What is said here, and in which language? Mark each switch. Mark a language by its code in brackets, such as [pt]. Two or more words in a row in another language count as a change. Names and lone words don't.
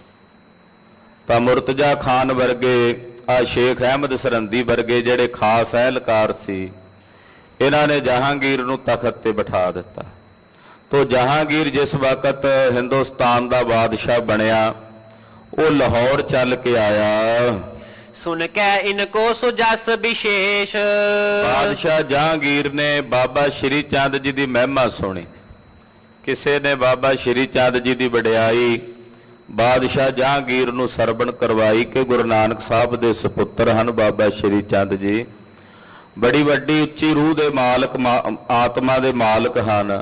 [pa] ਤਾਂ ਮੁਰਤਜ਼ਾ ਖਾਨ ਵਰਗੇ, ਆ ਸ਼ੇਖ ਅਹਿਮਦ ਸਰਹੰਦੀ ਵਰਗੇ ਜਿਹੜੇ ਖਾਸ ਅਹਿਲਕਾਰ ਸੀ, ਇਹਨਾਂ ਨੇ ਜਹਾਂਗੀਰ ਨੂੰ ਤਖਤ ਤੇ ਬਿਠਾ ਦਿੱਤਾ। ਤੋ ਜਹਾਂਗੀਰ ਜਿਸ ਵਕਤ ਹਿੰਦੁਸਤਾਨ ਦਾ ਬਾਦਸ਼ਾਹ ਬਣਿਆ, ਉਹ ਲਾਹੌਰ ਚੱਲ ਕੇ ਆਇਆ। [bra] सुन कै इनको सुजस विशेष। [pa] ਬਾਦਸ਼ਾਹ ਜਹਾਂਗੀਰ ਨੇ ਬਾਬਾ ਸ਼੍ਰੀ ਚੰਦ ਜੀ ਦੀ ਮਹਿਮਾ ਸੁਣੀ। ਕਿਸੇ ਨੇ ਬਾਬਾ ਸ਼੍ਰੀ ਚੰਦ ਜੀ ਦੀ ਵਡਿਆਈ ਬਾਦਸ਼ਾਹ ਜਹਾਂਗੀਰ ਨੂੰ ਸਰਵਣ ਕਰਵਾਈ ਕਿ ਗੁਰੂ ਨਾਨਕ ਸਾਹਿਬ ਦੇ ਸੁਪੁੱਤਰ ਹਨ ਬਾਬਾ ਸ਼੍ਰੀ ਚੰਦ ਜੀ, ਬੜੀ ਵੱਡੀ ਉੱਚੀ ਰੂਹ ਦੇ ਮਾਲਕ, ਆਤਮਾ ਦੇ ਮਾਲਕ ਹਨ।